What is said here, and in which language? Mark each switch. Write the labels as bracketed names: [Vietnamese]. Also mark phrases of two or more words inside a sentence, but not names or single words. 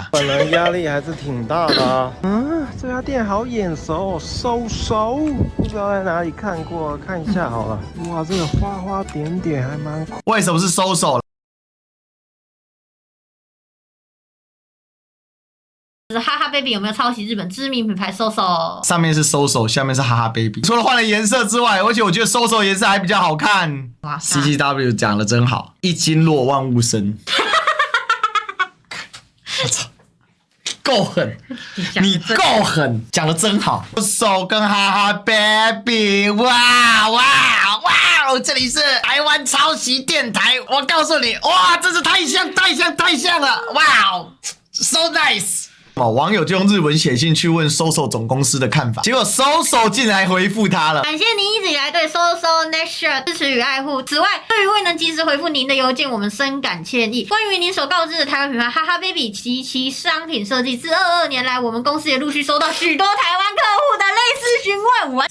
[Chinese] 本人壓力還是挺大的啊。這家店好眼熟，收手，不知道在哪裡看過，看一下好了。哇，這個花花點點還蠻酷。為什麼是收手？哈哈 baby 有沒有抄襲日本知名品牌 SOSO？上面是收手，下面是哈哈 baby。除了換了顏色之外，而且我覺得收手顏色還比較好看。哇 ，CCW 講的真好，一經落萬物生。我操！夠狠，你夠狠，講的真好。手跟哈哈 baby， 哇哇哇！這裡是台灣抄襲電台，我告訴你，哇，真是太像了，哇 ， [English] so nice。 [Chinese] 網友就用日文寫信去問 SOSO 總公司的看法，結果 SOSO 竟然回復他了。感謝您一直以來對 SOSO Nexture 支持與愛護。此外，對於未能及時回復您的郵件，我們深感歉意。關於您所告知的台灣品牌哈哈 baby 及其商品設計，自22年來，我們公司也陸續收到許多台灣客戶的類似詢問。